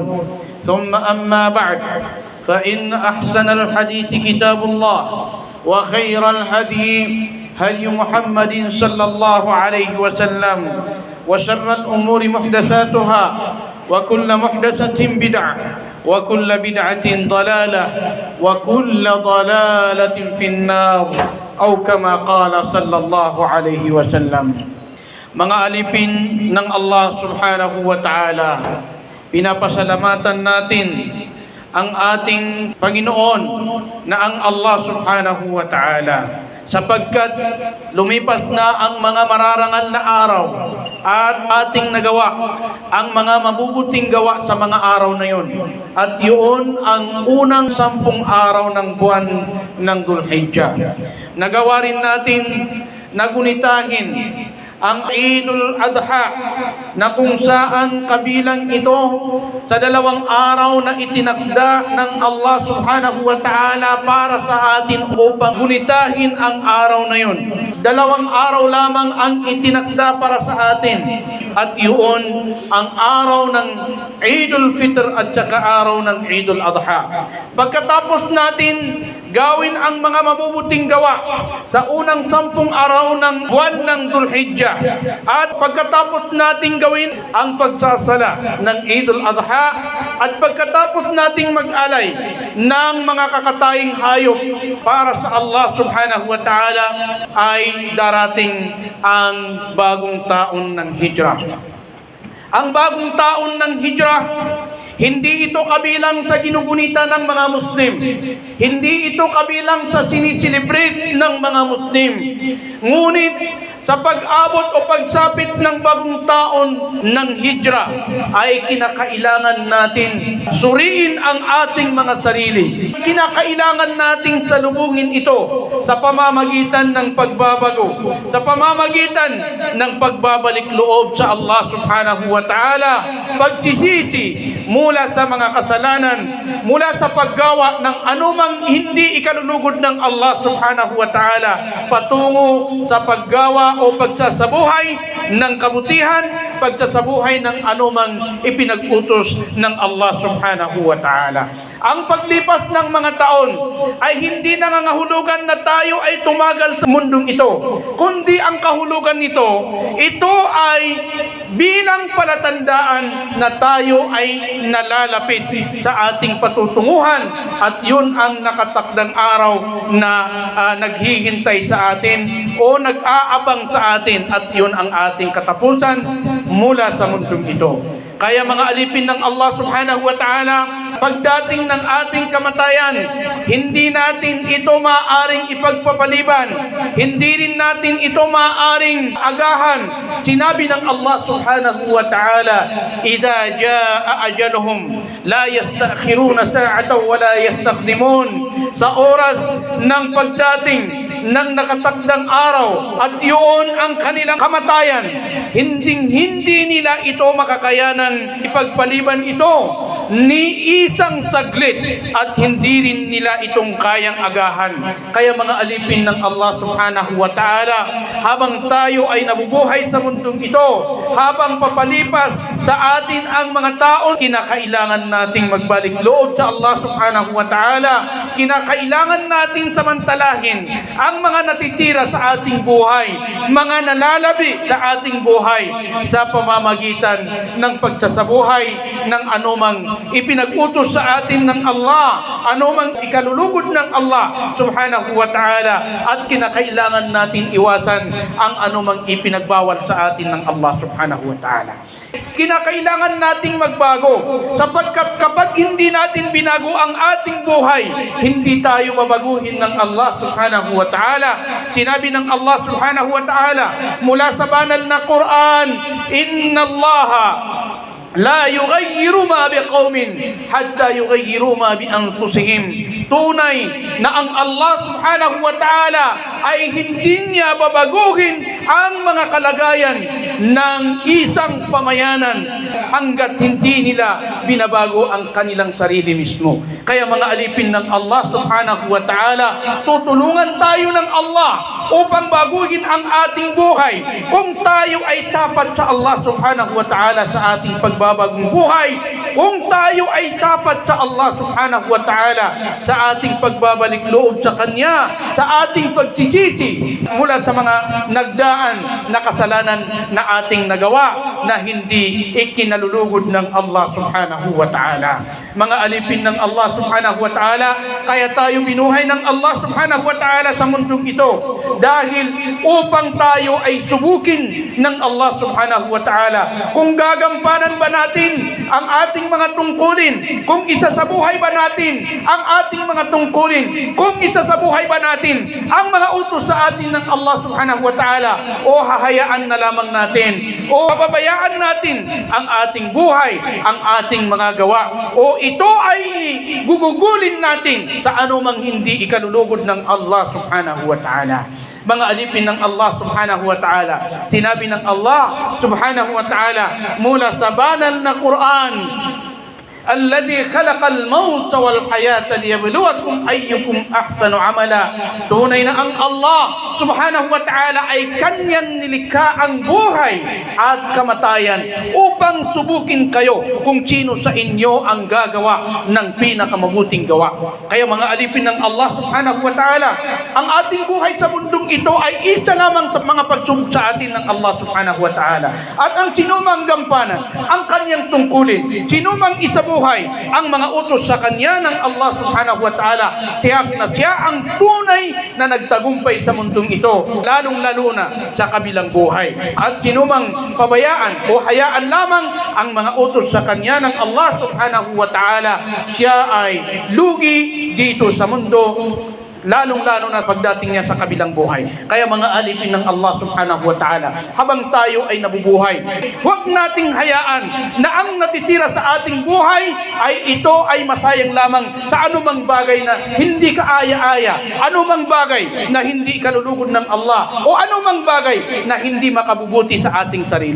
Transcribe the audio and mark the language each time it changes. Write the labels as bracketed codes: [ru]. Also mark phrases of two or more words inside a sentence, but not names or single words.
[ar] ثم أما بعد فإن أحسن الحديث كتاب الله وخير الهدي هدي محمد صلى الله عليه وسلم وشر الأمور محدثاتها وكل محدثة بدعة وكل بدعة ضلالة وكل ضلالة في النار أو كما قال صلى الله عليه وسلم. [tl] Mga alipin ng Allah [ar] سبحانه وتعالى, [tl] pinapasalamatan natin ang ating Panginoon na ang Allah [ar] سبحانه وتعالى, [tl] sapagkat lumipas na ang mga mararangal na araw at ating nagawa ang mga mabubuting gawa sa mga araw na yun. At yun ang unang 10 araw ng buwan ng Dhul-Hijjah. Nagawa rin natin nagunitahin ang Eidul Adha na kung saan kabilang ito sa 2 araw na itinakda ng Allah [ar] سبحانه وتعالى [tl] para sa atin upang gunitahin ang araw na yun. 2 araw lamang ang itinakda para sa atin, at yun ang araw ng Eidul Fitr at saka araw ng Eidul Adha. Pagkatapos natin gawin ang mga mabubuting gawa sa unang 10 araw ng buwan ng Dhul-Hijjah, at pagkatapos nating gawin ang pagsasala ng Eidul Adha, at pagkatapos nating mag-alay ng mga kakataying hayop para sa Allah [ar] سبحانه وتعالى, [tl] ay darating ang bagong taon ng Hijrah. Ang bagong taon ng Hijrah, hindi ito kabilang sa ginugunita ng mga Muslim. Hindi ito kabilang sa siniselebrate ng mga Muslim. Ngunit sa pag-abot o pagsapit ng bagong taon ng Hijrah, ay kinakailangan natin suriin ang ating mga sarili. Kinakailangan nating salubungin ito sa pamamagitan ng pagbabago, sa pamamagitan ng pagbabalik loob sa Allah [ar] سبحانه وتعالى, [tl] pagsisisi mula sa mga kasalanan, mula sa paggawa ng anumang hindi ikalulugod ng Allah [ar] سبحانه وتعالى, [tl] patungo sa paggawa o pagsasabuhay ng kabutihan, pagsasabuhay ng anumang ipinag-utos ng Allah [ar] سبحانه وتعالى. [tl] Ang paglipas ng mga taon ay hindi nangangahulugan na tayo ay tumagal sa mundong ito, kundi ang kahulugan nito, ito ay bilang palatandaan na tayo ay nalalapit sa ating patutunguhan, at yun ang nakatakdang araw na naghihintay sa atin o nag-aabang sa atin, at yun ang ating katapusan mula sa mundong ito. Kaya mga alipin ng Allah [ar] سبحانه وتعالى, [tl] pagdating ng ating kamatayan, hindi natin ito maaaring ipagpapaliban, hindi rin natin ito maaaring agahan. Sinabi ng Allah [ar] سبحانه وتعالى, "إذا جاء أجلهم لا يستأخرون ساعة ولا يستقدمون." [tl] Sa oras ng pagdating ng nakatakdang araw at yun ang kanilang kamatayan. Hindi nila ito makakayanan ipagpaliban ito ni isang saglit at hindi rin nila itong kayang agahan. Kaya mga alipin ng Allah [ar] سبحانه وتعالى, [tl] habang tayo ay nabubuhay sa mundong ito, habang papalipas sa atin ang mga taon, kinakailangan nating magbalik loob sa Allah [ar] سبحانه وتعالى. [tl] Kinakailangan natin samantalahin ang mga natitira sa ating buhay, mga nalalabi sa ating buhay sa pamamagitan ng pagsasabuhay ng anumang ipinag-utos sa atin ng Allah, anumang ikalulugod ng Allah [ar] سبحانه وتعالى, [tl] at kinakailangan natin iwasan ang anumang ipinagbawal sa atin ng Allah [ar] سبحانه وتعالى. [tl] Kinakailangan nating magbago sapagkat kapag hindi natin binago ang ating buhay, hindi tayo babaguhin ng Allah [ar] سبحانه وتعالى. [tl] Sinabi ng Allah [ar] سبحانه وتعالى [tl] mula sa banal na Quran, [ar] إن الله لا يغير ما بقوم حتى يغيروا ما بأنفسهم. [tl] Tunay na ang Allah [ar] سبحانه وتعالى [tl] ay hindi niya babaguhin ang mga kalagayan ng isang pamayanan hanggat hindi nila binabago ang kanilang sarili mismo. Kaya mga alipin ng Allah [ar] سبحانه وتعالى, [tl] tutulungan tayo ng Allah upang baguhin ang ating buhay kung tayo ay tapat sa Allah [ar] سبحانه وتعالى [tl] sa ating pagbabagong buhay, kung tayo ay tapat sa Allah [ar] سبحانه وتعالى [tl] sa ating pagbabalik loob sa Kanya, sa ating pagsisisi mula sa mga nagdaan na kasalanan na ating nagawa na hindi ikinalulugod ng Allah [ar] سبحانه وتعالى. [tl] Mga alipin ng Allah [ar] سبحانه وتعالى, [tl] kaya tayo binuhay ng Allah [ar] سبحانه وتعالى [tl] sa mundong ito dahil upang tayo ay subukin ng Allah [ar] سبحانه وتعالى [tl] kung gagampanan ba natin ang ating mga tungkulin, kung isa sa buhay ba natin ang ating mga tungkulin, kung isa sa buhay ba natin ang mga utos sa atin ng Allah [ar] سبحانه وتعالى, [tl] o hahayaan na lamang natin, o pababayaan natin ang ating buhay, ang ating mga gawa, o ito ay gugugulin natin sa anumang hindi ikalulugod ng Allah [ar] سبحانه وتعالى. [tl] Mga alipin ng Allah [ar] سبحانه وتعالى, [tl] sinabi ng Allah [ar] سبحانه وتعالى [tl] mula sa banal na Quran, [ar] الذي خلق الموت والحياة ليبلوكم أيكم أحسن عملا. [tl] Tunay na ang Allah [ar] سبحانه وتعالى [tl] ay kanyang nilikha ang buhay at kamatayan upang subukin kayo kung sino sa inyo ang gagawa ng pinakamabuting gawa. Kaya mga alipin ng Allah [ar] سبحانه وتعالى, [tl] ang ating buhay sa mundong ito ay isa lamang sa mga pagsubok sa atin ng Allah [ar] سبحانه وتعالى. [tl] At ang sinumang gampanan ang kanyang tungkulin, sinumang isabuhay ang mga utos sa kanya ng Allah [ar] سبحانه وتعالى, [tl] tiyak na siya ang tunay na nagtagumpay sa mundong ito, lalong-lalo na sa kabilang buhay. At sinumang pabayaan o hayaan lamang ang mga utos sa kanya ng Allah [ar] سبحانه وتعالى, [tl] siya ay lugi dito sa mundo, lalong-lalo na pagdating niya sa kabilang buhay. Kaya mga alipin ng Allah [ar] سبحانه وتعالى, [tl] habang tayo ay nabubuhay, huwag nating hayaan na ang natitira sa ating buhay ay ito ay masayang lamang sa anumang bagay na hindi kaaya-aya, anumang bagay na hindi kalulugod ng Allah, o anumang bagay na hindi makabubuti sa ating sarili.